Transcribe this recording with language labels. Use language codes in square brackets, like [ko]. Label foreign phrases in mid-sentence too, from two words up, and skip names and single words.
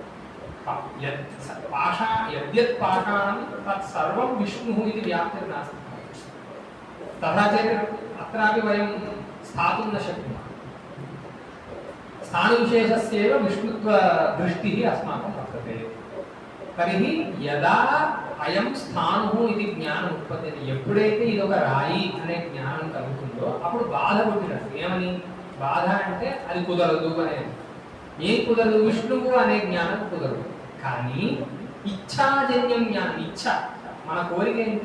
[sa] यद्यत् पाषाणं तत्सर्वं विष्णुः इति व्याप्तिर्नास्ति. तथा चेत् अत्रापि वयं स्थातुं न शक्नुमः. स्थाणुविशेषस्यैव विष्णुत्वदृष्टिः अस्माकं वर्तते. तर्हि यदा అయం స్థాను [te] ఇది జ్ఞానం ఉత్పత్తి, ఎప్పుడైతే ఇది ఒక రాయి అనే జ్ఞానం కలుగుతుందో అప్పుడు బాధ పుట్టినట్టు. ఏమని బాధ అంటే అది కుదరదు అనేది. ఏం కుదరదు? విష్ణువు అనే జ్ఞానం కుదరదు. కానీ ఇచ్ఛాజన్యం జ్ఞానం, ఇచ్ఛ, మన కోరిక ఏంటి?